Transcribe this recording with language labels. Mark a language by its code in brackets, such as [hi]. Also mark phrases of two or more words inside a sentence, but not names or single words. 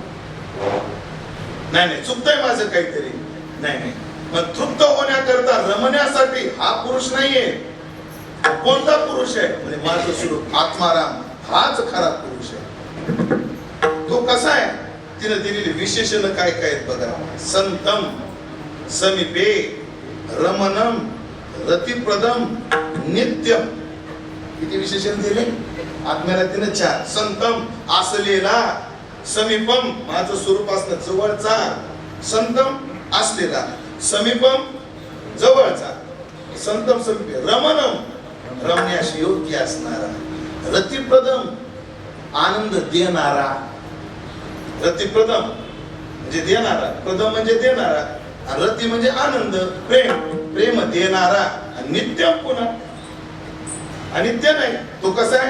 [mr] नाही नाही, चुकतंय माझं काहीतरी. नाही नाही, मग तृप्त होण्याकरता रमण्यासाठी हा पुरुष नाहीये. कोणता पुरुष आहे? म्हणजे माझं स्वरूप आत्माराम हाच खरा पुरुष आहे. तो कसा आहे? तिने दिलेली विशेषण काय काय आहेत बघा. [sa] संतम, समीपे, रमणम, रतिप्रदम, नित्यम. [mr] किती विशेषण दिले आत्म्याला? तिने 4. संतम असलेला, समीपम माझं स्वरूप असणं जवळचा, संतम असलेला, समीपम जवळचा, संतम समीपे, रमणम रमण्यास योग्य असणारा, रतिप्रदम आनंद देणारा. रतिप्रदम म्हणजे देणारा, प्रदम म्हणजे देणारा, रती म्हणजे आनंद, प्रेम, प्रेम देणारा. नित्यम पुन्हा अनित्य नाही, तो कसा आहे?